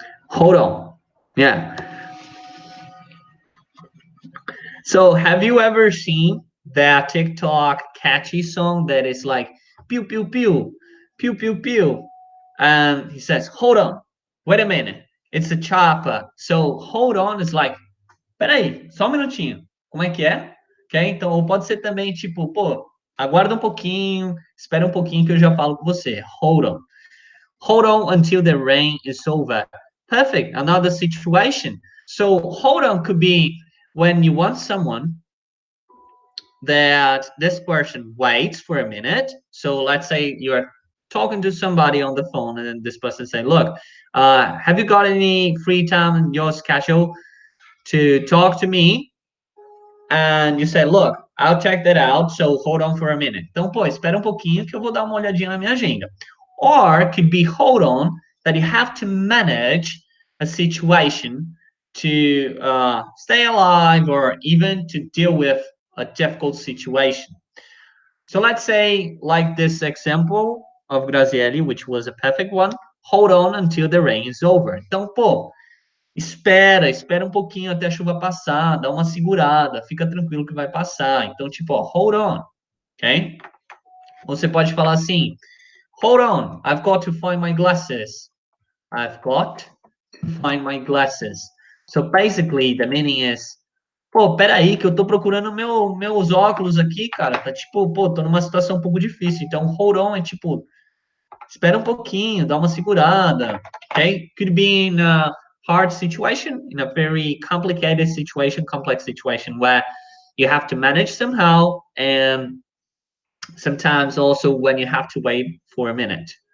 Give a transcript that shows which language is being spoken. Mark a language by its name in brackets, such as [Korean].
[English] Hold on. Yeah. So have you ever seen that TikTok catchy song that is like pew pew pew pew pew pew, and he says, "Hold on, wait a minute, it's a chopper." So hold on is like, [Portuguese] peraí, só um minutinho. Como é que é? Ok? Então, ou pode ser também tipo, pô, aguarda um pouquinho, espera um pouquinho que eu já falo com você. [English] Hold on. Hold on until the rain is over. Perfect. Another situation. So hold on could be when you want someone that this person waits for a minute. So let's say you're talking to somebody on the phone, and then this person say, "Look, have you got any free time in your schedule to talk to me?" And you say, "Look, I'll check that out. So hold on for a minute." [Portuguese] Então, pô, espera um pouquinho que eu vou dar uma olhadinha na minha agenda. [English] Or it could be hold on that you have to manage a situation to stay alive or even to deal with a difficult situation. So let's say, like this example of Grazielli, which was a perfect one, hold on until the rain is over. [Portuguese] Então, pô, espera um pouquinho até a chuva passar, dá uma segurada, fica tranquilo que vai passar. Então, tipo, ó, [English] hold on, ok? [Portuguese] Você pode falar assim, [English] hold on, I've got to find my glasses. I've got to find my glasses. So basically, the meaning is, [Portuguese] pô, peraí, que eu tô procurando meus óculos aqui, cara. Tá tipo, pô, tô numa situação um pouco difícil. Então, hold on é tipo, espera um pouquinho, dá uma segurada. [English] Okay? Could be in a hard situation, in a very complicated situation, complex situation where you have to manage somehow, and sometimes also when you have to wait for a minute.